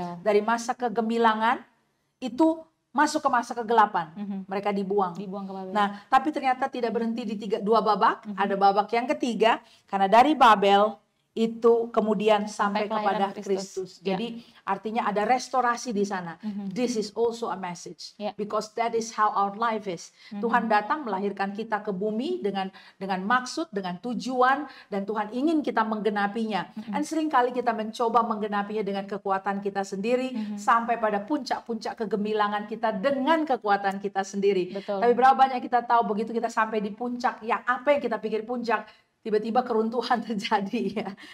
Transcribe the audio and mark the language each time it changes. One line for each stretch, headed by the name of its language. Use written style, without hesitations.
Indonesian: Dari masa kegemilangan itu masuk ke masa kegelapan. Mereka dibuang ke Babel. Nah, tapi ternyata tidak berhenti di 2 babak. Ada babak yang ketiga, karena dari Babel itu kemudian sampai kepada Kristus. Jadi artinya ada restorasi di sana.
English: This is also a message because that is how our life is.
Indonesian: Tuhan datang melahirkan kita ke bumi dengan maksud, dengan tujuan, dan Tuhan ingin kita menggenapinya. Dan seringkali kita mencoba menggenapinya dengan kekuatan kita sendiri sampai pada puncak-puncak kegemilangan kita dengan kekuatan kita sendiri. Betul. Tapi berapa banyak kita tahu begitu kita sampai di puncak, yang apa yang kita pikir puncak, tiba-tiba keruntuhan terjadi ya.